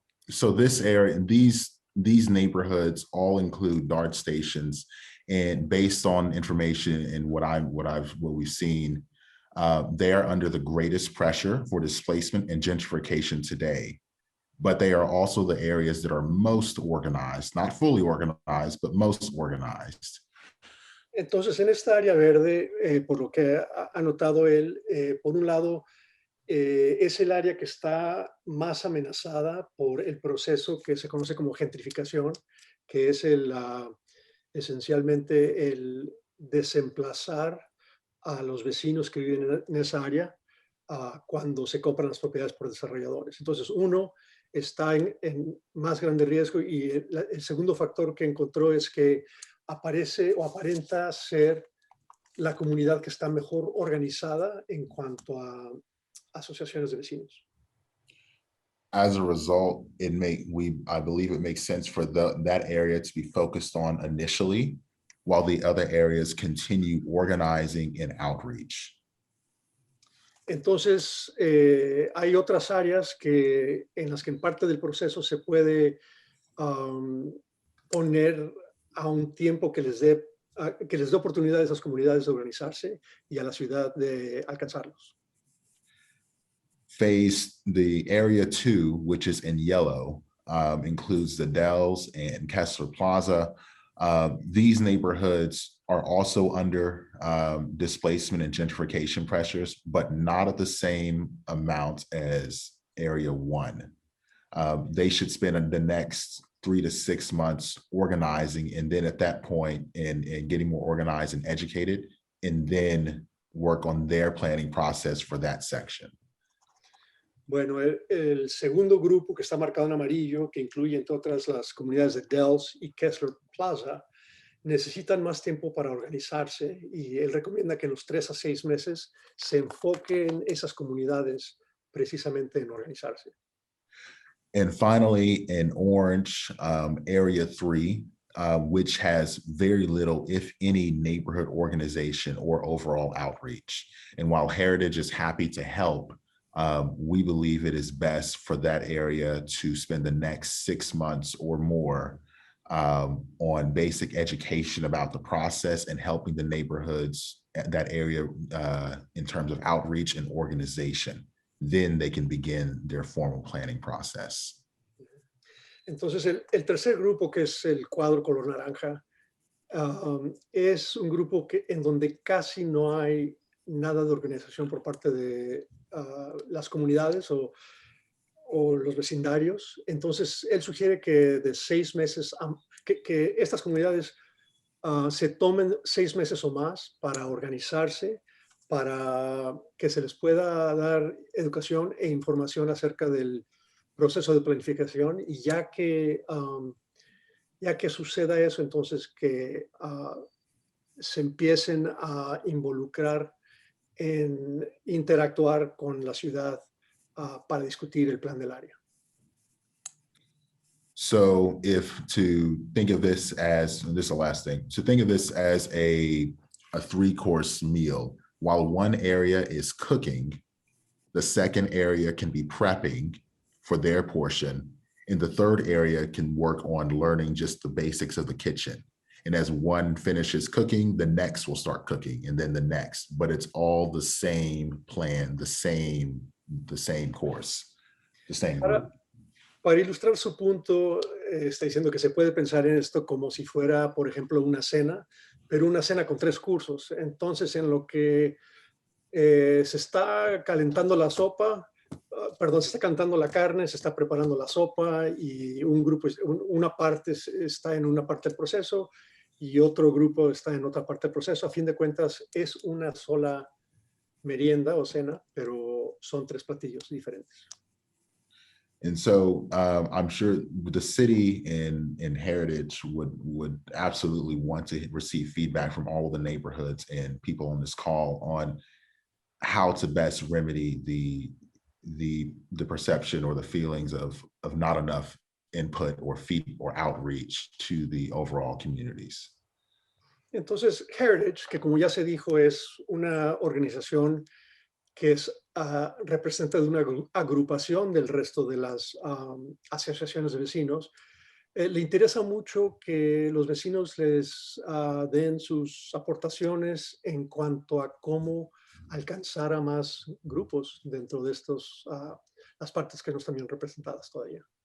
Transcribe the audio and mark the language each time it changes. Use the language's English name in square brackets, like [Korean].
[English] So this area, these neighborhoods all include DART stations, and based on information and what we've seen, they are under the greatest pressure for displacement and gentrification today. But they are also the areas that are most organized, not fully organized, but most organized. [Spanish] Entonces, en esta área verde, por lo que ha notado él, por un lado, es el área que está más amenazada por el proceso que se conoce como gentrificación, que es esencialmente el desemplazar a los vecinos que viven en esa área cuando se compran las propiedades por desarrolladores. Entonces, uno está en más grande riesgo, y el segundo factor que encontró es que aparece o aparenta ser la comunidad que está mejor organizada en cuanto a asociaciones de vecinos. [English] As a result, I believe it makes sense for that area to be focused on initially, while the other areas continue organizing and outreach. [Spanish] Entonces, hay otras áreas en las que en parte del proceso se puede poner a un tiempo que les dé oportunidad a esas comunidades de organizarse y a la ciudad de alcanzarlos. [English] The area 2, which is in yellow, includes the Dells and Kessler Plaza. These neighborhoods are also under displacement and gentrification pressures, but not at the same amount as area 1. They should spend the next 3 to 6 months organizing, and then at that point and getting more organized and educated, and then work on their planning process for that section. [Spanish] Bueno, el segundo grupo que está marcado en amarillo, que incluye entre otras las comunidades de Dells y Kessler Plaza, necesitan más tiempo para organizarse y él recomienda que en los 3 a 6 meses se enfoquen esas comunidades precisamente en organizarse. [English] And finally, in orange, area 3, which has very little, if any, neighborhood organization or overall outreach. And while Heritage is happy to help, we believe it is best for that area to spend the next 6 months or more on basic education about the process and helping the neighborhoods at that area in terms of outreach and organization. Then they can begin their formal planning process. [Spanish] Entonces, el tercer grupo, que es el cuadro color naranja, es un grupo en donde casi no hay nada de organización por parte de las comunidades o los vecindarios. Entonces, él sugiere que de 6 meses, que estas comunidades se tomen 6 meses o más para organizarse, para que se les pueda dar educación e información acerca del proceso de planificación, y ya que suceda eso, entonces que se empiecen a involucrar en interactuar con la ciudad para discutir el plan del área. [English] So to think of this as, and this is the last thing, to think of this as a 3-course meal. While one area is cooking, the second area can be prepping for their portion, and the third area can work on learning just the basics of the kitchen. And as one finishes cooking, the next will start cooking, and then the next, but it's all the same plan, the same course, the same group. [Spanish] Para ilustrar su punto, está diciendo que se puede pensar en esto como si fuera, por ejemplo, una cena, pero una cena con 3 cursos. Entonces, en lo que se está calentando la sopa, se está calentando la carne, se está preparando la sopa, y una parte está en una parte del proceso y otro grupo está en otra parte del proceso. A fin de cuentas, es una sola merienda o cena, pero son 3 platillos diferentes. [English] And so I'm sure the city and Heritage would absolutely want to receive feedback from all of the neighborhoods and people on this call on how to best remedy the perception or the feelings of not enough input or feed or outreach to the overall communities. [Spanish] Entonces, Heritage, que como ya se dijo, es una organización que es representa de una agrupación del resto de las asociaciones de vecinos, le interesa mucho que los vecinos les den sus aportaciones en cuanto a cómo alcanzar a más grupos dentro de las partes que no están bien representadas todavía.